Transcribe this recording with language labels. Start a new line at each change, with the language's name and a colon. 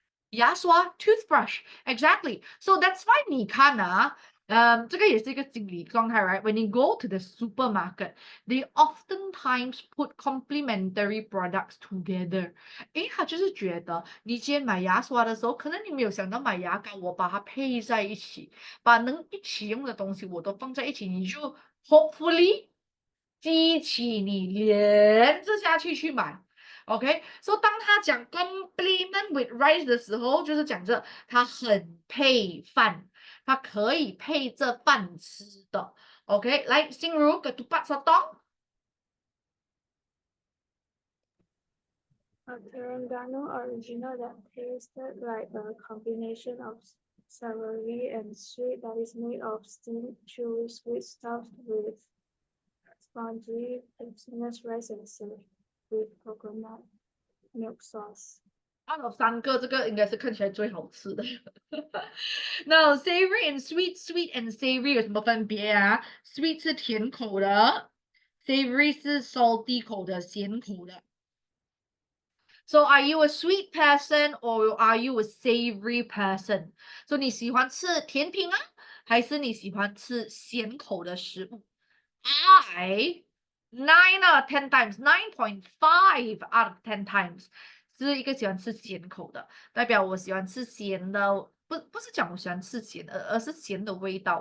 English: 牙刷 toothbrush exactly. So that's why
Chinese: 你看啊，这个也是一个心理状态
English: right? When you go to the supermarket, they oftentimes put complementary products together.
Chinese: 诶，他就是觉得你今天买牙刷的时候，可能你没有想到买牙膏，我把它配在一起，把能一起用的东西我都放在一起，你就 hopefully 激起你连着下去去买。 OK，so 当他讲
English: complement with rice
Chinese: 的时候，就是讲着它很配饭。它可以配着饭吃的。 OK，来，心如 ketupat sotong。
English: A Terengganu original that tasted like a combination of savory and sweet that is made of steamed, chewy sweet stuffed with spongy, glutinous rice and served with coconut milk sauce.
Chinese: 3个，这个应该是看起来最好吃的。那
English: savory and sweet and savory
Chinese: 有什么分别啊？Sweet 是甜口的，savory 是 salty 口的，咸口的。
English: So are you a sweet person or are you a savory person?
Chinese: So 你喜欢吃甜品啊，还是你喜欢吃咸口的食物？
English: I 9 out of 10 times,
Chinese: 9.5 out of 10 times 是一个喜欢吃咸口的，代表我喜欢吃咸的，不是讲我喜欢吃咸的，而是咸的味道。